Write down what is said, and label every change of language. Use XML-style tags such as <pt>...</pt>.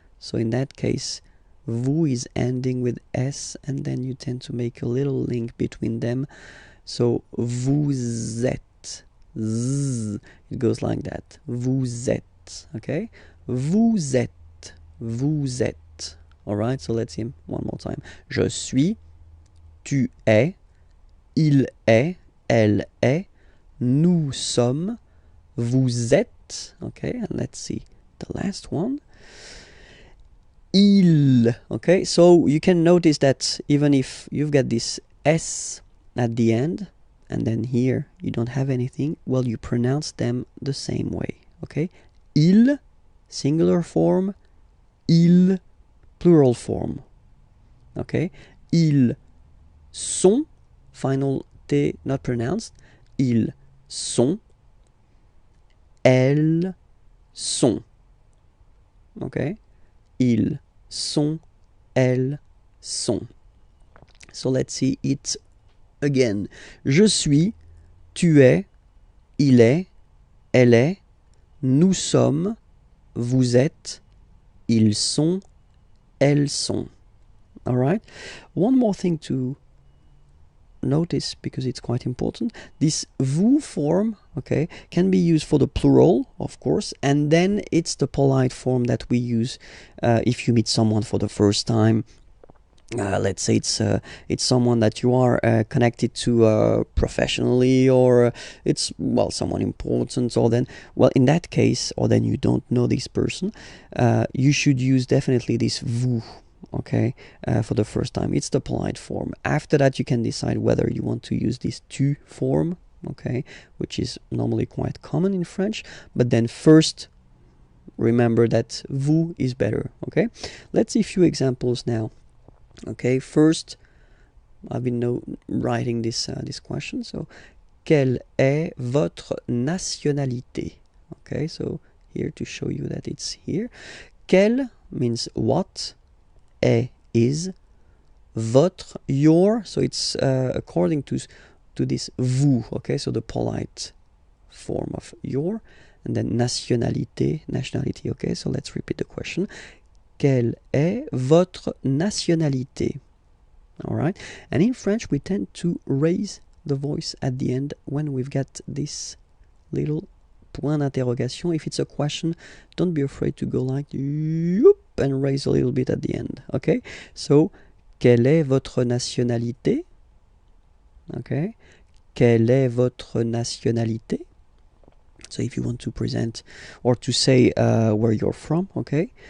<en>So in that case, vous is ending with S, and then you tend to make a little link between them. So</en> <fr>vous êtes,</fr> <en>z, it goes like that.</en> <fr>Vous êtes, okay? Vous êtes.</fr> <en>All right, so let's see him one more time.</en> <fr>Je suis, tu es, il est, elle est, nous sommes, vous êtes.</fr> <en>Okay, and let's see the last one. Il. Okay, so you can notice that even if you've got this S at the end, and then here you don't have anything, well, you pronounce them the same way. Okay, il, singular form, il, plural form.</en> <fr>Okay, ils sont,</fr> <en>final T not pronounced,</en> <fr>ils sont, elles sont. Okay, ils sont, elles sont.</fr> <en>So let's see it again.</en> <fr>Je suis, tu es, il est, elle est, nous sommes, vous êtes, ils sont, elles sont.</fr> <en>All right. One more thing to notice, because it's quite important. This vous form, okay, can be used for the plural, of course, and then it's the polite form that we use if you meet someone for the first time. let's say it's someone that you are connected to professionally, or it's, well, someone important, or then, well, in that case, or then you don't know this person, you should use definitely this vous, okay, for the first time. It's the polite form. After that, you can decide whether you want to use this tu form, okay, which is normally quite common in French, but then first remember that vous is better, okay. Let's see a few examples now. Okay, first, I've been writing this question.</en> <fr>So, quelle est votre nationalité?</fr> <en>Okay, so here to show you that it's here. Quelle means what, est is, votre, your. So it's according to this vous. Okay, so the polite form of your, and then nationalité, nationality. Okay, so let's repeat the question.</en> <fr>Quelle est votre nationalité?</fr> <en>All right. And in French, we tend to raise the voice at the end when we've got this little</en> <fr>point d'interrogation.</fr> <en>If it's a question, don't be afraid to go like and raise a little bit at the end. Okay.</en> <fr>So, quelle est votre nationalité? Okay. Quelle est votre nationalité?</fr> <en>So if you want to present or to say where you're from, okay?</en>